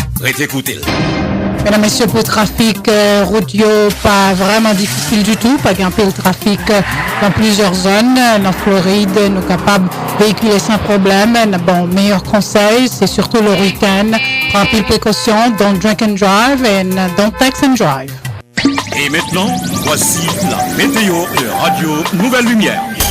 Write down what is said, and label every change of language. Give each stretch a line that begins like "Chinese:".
French: Réécoutez. Mesdames, Messieurs, pour le trafic routier, pas vraiment difficile du tout. Pas qu'un peu le trafic dans plusieurs zones. En Floride, nous sommes capables de véhiculer sans problème. Bon, meilleur conseil, c'est surtout le week-end. Prends plus de précautions.
English: Don't drink and drive and don't text and drive.
French: Et maintenant, voici la météo de Radio Nouvelle Lumière.